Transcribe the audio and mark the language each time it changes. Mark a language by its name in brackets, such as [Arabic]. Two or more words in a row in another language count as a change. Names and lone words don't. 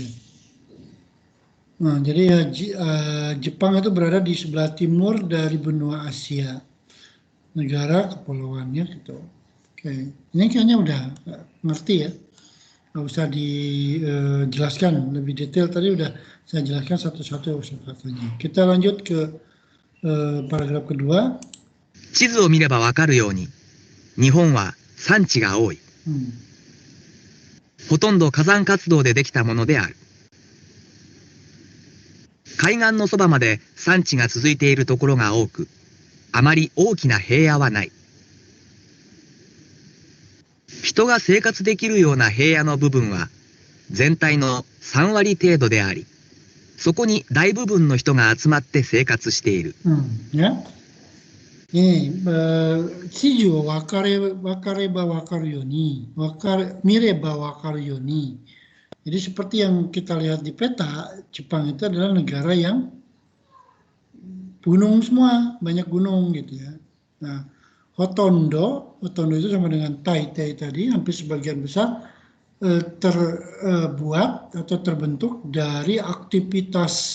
[Indonesian] Nah, jadi ya, Jepang itu berada di sebelah timur dari benua Asia. Negara kepulauannya gitu. Oke, ini kayaknya udah ngerti ya. Nggak usah dijelaskan lebih detail, tadi udah saya jelaskan satu-satu katanya. Kita lanjut ke paragraf kedua. [Japanese] 地図を見ればわかるように、日本は山地が多い。ほとんど火山活動でできたものである。海岸のそばまで山地が続いているところが多く、あまり大きな平野はない。人が生活できるような平野の部分は全体の3割程度であり、そこに大部分の人が集まって生活している。 [Indonesian] Ya. Ini [Japanese] シジュわかればわかるように、見ればわかるように. [Indonesian] Jadi seperti yang kita lihat di peta, Jepang itu adalah negara yang gunung semua, banyak gunung gitu ya. Nah, Hotondo itu sama dengan Taitai tadi, hampir sebagian besar terbuat atau terbentuk dari aktivitas.